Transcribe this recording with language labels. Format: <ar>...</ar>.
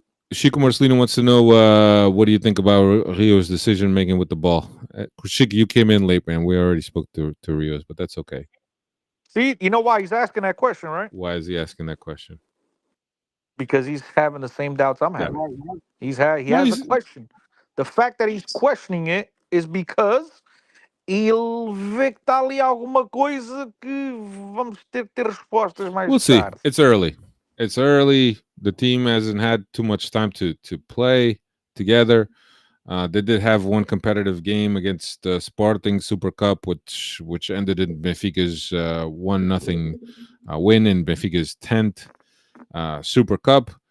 <en>Chico Marcelino wants to know what do you think about Rio's decision making with the ball? Chico, you came in late, man. We already spoke to Rio's, but that's okay. See, you know why he's asking that question, right? Why is he asking that question? Because he's having the same doubts I'm Yeah. having. He No, has a question. The fact that he's questioning it is because</en> <pt>ele vê que está ali alguma coisa que vamos ter que ter respostas mais</pt> <en>we'll see.</en> <pt>tarde.</pt> <en>It's early. It's early. The team hasn't had too much time to play together. They did have one competitive game against Sporting Super Cup, which ended in Benfica's 1-0 win in Benfica's 10th Super Cup.</en>